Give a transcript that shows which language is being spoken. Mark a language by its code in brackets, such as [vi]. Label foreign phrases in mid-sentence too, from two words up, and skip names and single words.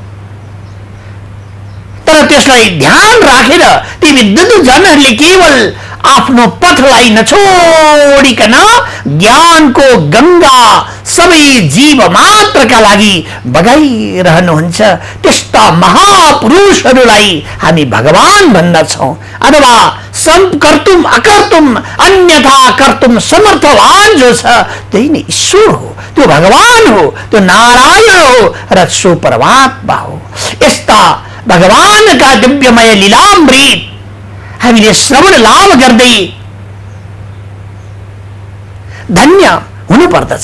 [ne] तर त्यसलाई ध्यान राखेर ती विद्युत जनहरूले केवल आफ्नो पथलाई नछोडिकन ज्ञानको गंगा सबै जीव मात्रका लागि बगाइरहनुहुन्छ। त्यस्ता महापुरुषहरूलाई हामी भगवान भन्दछौँ। अथवा [sa] कर्तुम अकर्तुम अन्यथा कर्तुम समर्थवान [ne] जो छ त्यही नै ईश्वर हो, त्यो भगवान हो, त्यो नारायण हो र सो परमात्मा हो। यस्ता भगवानका दिव्यमय लीलामृत हामीले श्रवण लाभ गर्दै धन्य हुनुपर्दछ।